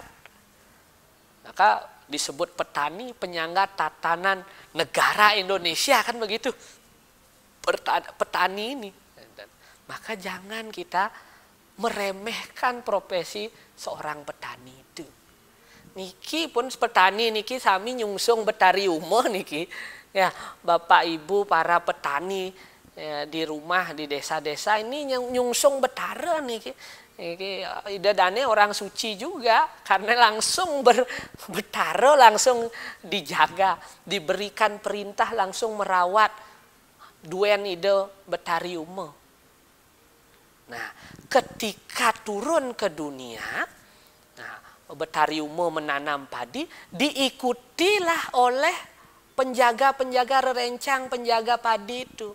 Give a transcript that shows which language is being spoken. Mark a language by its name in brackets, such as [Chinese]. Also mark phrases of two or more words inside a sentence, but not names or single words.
[Indonesian] Maka disebut petani penyangga tatanan negara Indonesia, kan begitu. Petani ini. Maka jangan kita meremehkan profesi seorang petani itu. [Balinese] Niki pun petani niki sami nyungsung betariume niki. [Indonesian] Ya, Bapak Ibu para petani ya, di rumah di desa-desa ini [Balinese] nyungsung betara niki. Niki ida dane [Indonesian] orang suci juga karena langsung betara langsung dijaga, diberikan perintah langsung merawat [Balinese] duen ide betariume. [Indonesian] Nah, ketika turun ke dunia, betariume menanam padi, diikutilah oleh penjaga-penjaga rerencang, penjaga padi itu.